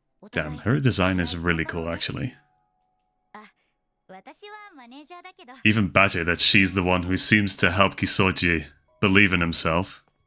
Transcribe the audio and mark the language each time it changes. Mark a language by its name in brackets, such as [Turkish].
[English] Damn, her design is really cool, actually. [Japanese] あ、私はマネージャーだけど。 [English] Even better that she's the one who seems to help Kisoji believe in himself.